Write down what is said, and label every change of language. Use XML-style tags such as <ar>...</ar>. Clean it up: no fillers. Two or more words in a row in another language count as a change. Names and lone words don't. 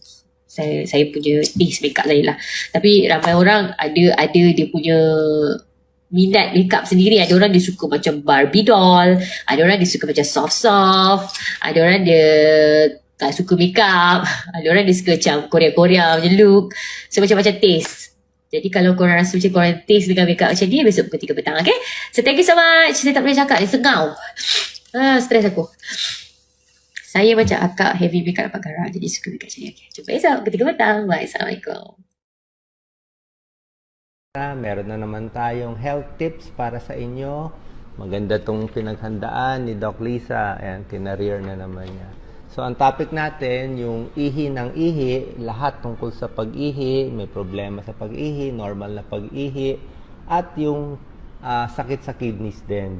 <ms>Saya punya</ms> <en>taste makeup</en> <ms>saya lah. Tapi ramai orang ada dia punya minat makeup sendiri. Ada orang dia suka macam Barbie doll. Ada orang dia suka macam soft-soft. Ada orang dia tak suka makeup. Ada orang dia suka macam Korea-Korea macam look. So macam-macam taste. Jadi kalau korang rasa macam korang taste dengan makeup macam ni, besok pukul 3 petang, okay?</ms> <en>So thank you so much.</en> <ms>Saya tak boleh cakap, dia sengau. Stress aku. Saya macam akak</ms> <en>heavy makeup</en> <ms>dapat garang, jadi suka makeup macam ni. Okay. Jumpa esok pukul 3 petang. Bye. Assalamualaikum.</ms> <tl>Meron na naman tayong</tl> <en>health tips</en> <tl>para sa inyo. Maganda tong pinaghandaan ni Doc Lisa. Ayan, tinareer na naman niya. So, ang topic natin, yung ihi ng ihi, lahat tungkol sa pag-ihi, may problema sa pag-ihi, normal na pag-ihi, at yung sakit sa kidneys din.</tl>